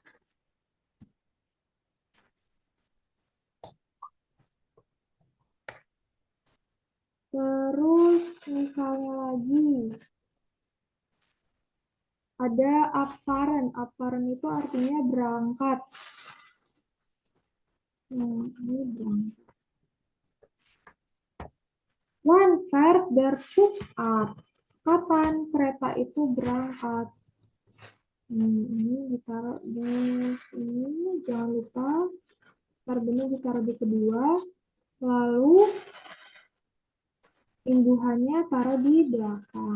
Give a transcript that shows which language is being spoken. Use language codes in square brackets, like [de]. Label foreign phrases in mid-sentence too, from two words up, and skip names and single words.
[id] Terus misalnya lagi ada abfahren itu artinya berangkat. Ini berangkat. [de] Wann fährt der Zug ab? [id] Kapan kereta itu berangkat? Ini ditaruh di sini, jangan lupa verbnya ditaruh di kedua, lalu imbuhannya taruh di belakang.